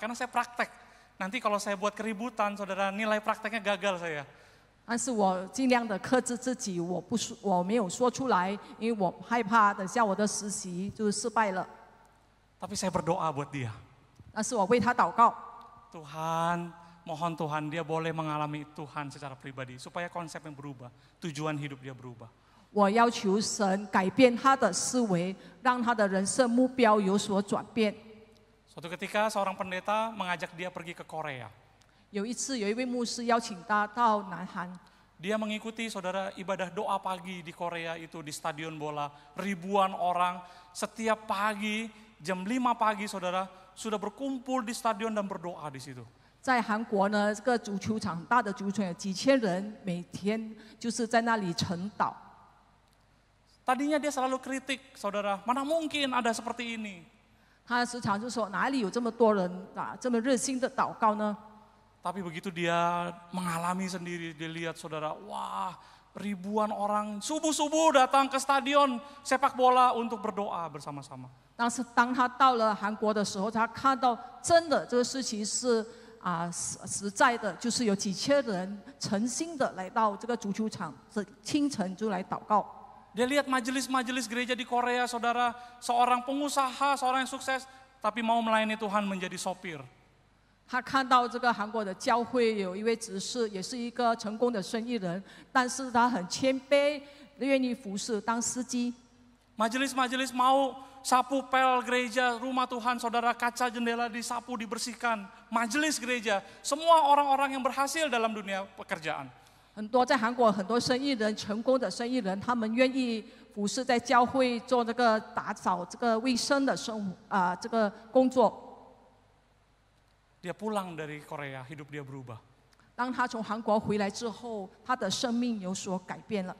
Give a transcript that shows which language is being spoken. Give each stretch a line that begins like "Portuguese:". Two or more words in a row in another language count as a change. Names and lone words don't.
Indonesian: Karena saya praktek. Nanti kalau saya buat keributan, saudara, nilai prakteknya gagal saya.
Chinese: 但是我尽量的克制自己，我没有说出来，因为我害怕等下我的实习就失败了。
Indonesian: Tapi saya berdoa buat dia.
Chinese: 但是我为他祷告，
Indonesian: Tuhan, mohon Tuhan dia boleh mengalami Tuhan secara pribadi. Supaya konsepnya berubah, tujuan hidup dia berubah.
Chinese: 我要求神改变他的思维，让他的人生目标有所转变。
Indonesian: Suatu ketika seorang pendeta mengajak dia pergi ke Korea.
Chinese: 有一次，有一位牧师邀请他到南韩，
Indonesian: Dia mengikuti saudara ibadah doa pagi di Korea itu di stadion bola. Ribuan orang setiap pagi jam 5 pagi saudara sudah berkumpul di stadion dan berdoa di situ.
Chinese: 在韩国呢，这个足球场，大的足球场有几千人，每天就是在那里晨祷。
Indonesian: Tadinya dia selalu kritik, saudara, mana mungkin ada seperti ini.
Chinese: 他时常就说，哪里有这么多人这么热心的祷告呢？
Indonesian: Tapi begitu dia mengalami sendiri, dia lihat saudara, wah ribuan orang subuh-subuh datang ke stadion sepak bola untuk berdoa bersama-sama.
Chinese: 但是当他到了韩国的时候，他看到真的这个事情是实在的，就是有几千人诚心的来到这个足球场，清晨就来祷告。
Indonesian: Dia lihat majelis-majelis gereja di Korea, saudara, seorang pengusaha, seorang yang sukses, tapi mau melayani Tuhan menjadi sopir.
Chinese: 他看到这个韩国的教会有一位执事，也是一个成功的生意人，但是他很谦卑，愿意服侍当司机。
Indonesian: Majelis-majelis mau sapu pel gereja, rumah Tuhan, saudara, kaca jendela disapu, dibersihkan. Majelis gereja, semua orang-orang yang berhasil dalam dunia pekerjaan.
Chinese: 很多在韩国很多生意人，成功的生意人，他们愿意服侍在教会做这个打扫这个卫生的这个工作。
Indonesian: Dia pulang dari Korea, hidup dia berubah.
Chinese: 当他从韩国回来之后，他的生命有所改变了。